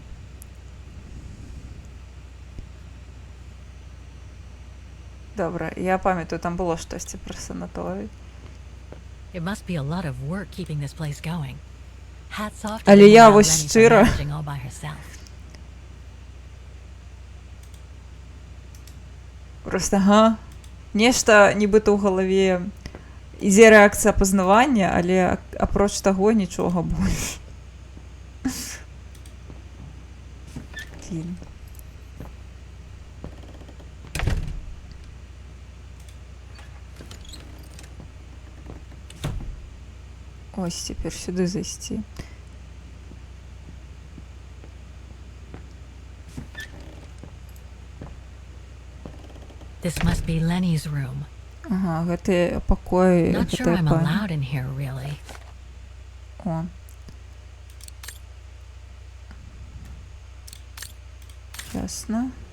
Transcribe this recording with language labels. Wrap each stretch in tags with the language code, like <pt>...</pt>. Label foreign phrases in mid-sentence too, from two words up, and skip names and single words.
<be>Добра, я памятаю, там было штосьці пра санаторый.</be> <en>It must be a lot of work keeping this place going. Hats off to</en> <be>Але</be> <en>the</en> <be>я</be> <en>woman</en> <be>вось</be> <en>Lenny for</en> <be>шчыра.</be> <en>managing all by herself.</en> <be>Просто, нешта нібыта ў галаве ідзе рэакцыя пазнавання, але апроч таго нічога больш. Блін. Ось цяпер сюды зайсці.</be> <en>This must be Lenny's room.</en> <be>Ага, гэта пакой</be> <en>Not sure</en> <be>гэтай</be> <en>I'm</en> <be>пані.</be> <en>allowed in here, really.</en> <be>О. Ясно.</be>